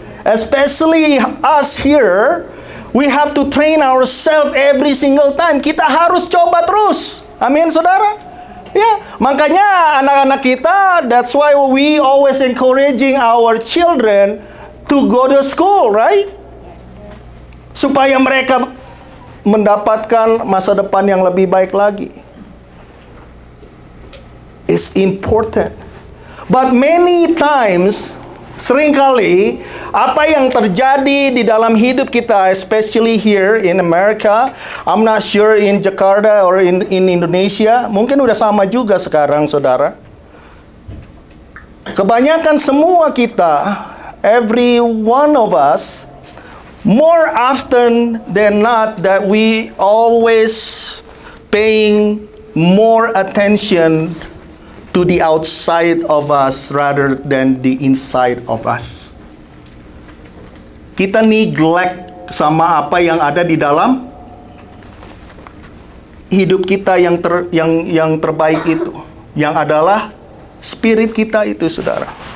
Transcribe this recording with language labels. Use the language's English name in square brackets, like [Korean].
[English] Especially us here, we have to train ourselves every single time. [Indonesian] Kita harus coba terus. Amin, saudara? Ya, makanya anak-anak kita, [English] that's why we always encouraging our children to go to school, right? [Indonesian] Supaya mereka mendapatkan masa depan yang lebih baik lagi. [English] It's important. But many times, [Indonesian] seringkali apa yang terjadi di dalam hidup kita, [English] especially here in America, I'm not sure in Jakarta or in Indonesia, [Indonesian] mungkin udah sama juga sekarang, saudara. Kebanyakan semua kita, [English] every one of us, more often than not, that we always paying more attention to the outside of us rather than the inside of us. [Indonesian] Kita neglect sama apa yang ada di dalam hidup kita yang terbaik itu, yang adalah spirit kita itu, saudara.